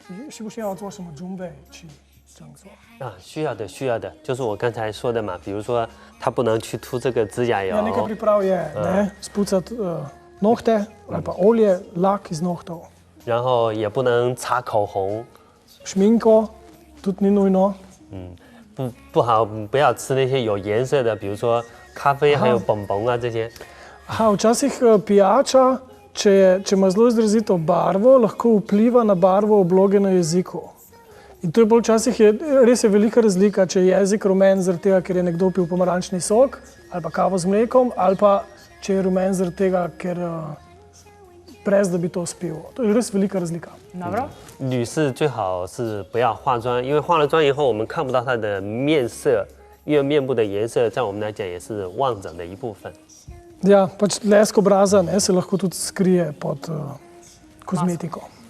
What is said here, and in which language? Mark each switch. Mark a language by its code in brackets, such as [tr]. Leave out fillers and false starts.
[zh] 需不需要做什么准备去这样做？需要的，就是我刚才说的嘛，比如说他不能去涂这个指甲油。 [sl] nekaj priprav je, ne, spucati nohte ali pa olje, lak iz nohtov. [zh] 然后也不能擦口红。 [sl] Šminko tudi ni nujno. [zh] 不好，不要吃那些有颜色的，比如说咖啡还有bonbon啊这些。 [sl] Včasih pijača, če ima zelo izrazito barvo, lahko vpliva na barvo obloge na jeziku. In to je bolj včasih res je velika razlika, če je jezik rumen zaradi tega, ker je nekdo pil pomarančni sok ali pa kavo z mlekom, ali pa če je rumen zaradi tega, ker brez da bi to spil. To je res velika razlika. [zh] 女士最好是不要化妆，因为化了妆以后我们看不到她的面色，因为面部的颜色在我们来讲也是望诊的一部分。 [sl] Ja, pač lesk obraza se lahko tudi skrije pod kozmetiko.